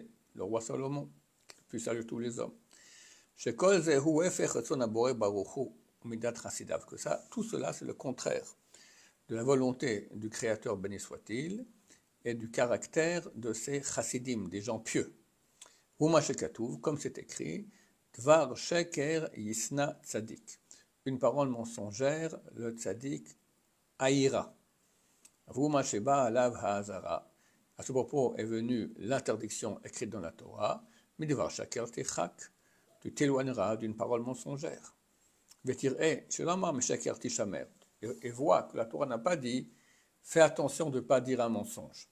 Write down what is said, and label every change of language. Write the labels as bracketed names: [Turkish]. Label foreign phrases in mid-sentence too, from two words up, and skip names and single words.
[French] Le roi Salomon, le plus sage de tous les hommes. Que ça, tout cela, c'est le contraire de la volonté du Créateur, béni soit-il, et du caractère de ces chassidim, des gens pieux. Comme c'est écrit, [Hebrew] דבר שקר ישנא צדיק. [French] Une parole mensongère, le tzadik haïra. À ce propos est venue l'interdiction écrite dans la Torah, [Hebrew] מדבר שקר תרחק. [French] Tu t'éloigneras d'une parole mensongère. Et vois que la Torah n'a pas dit fais attention de ne pas dire un mensonge.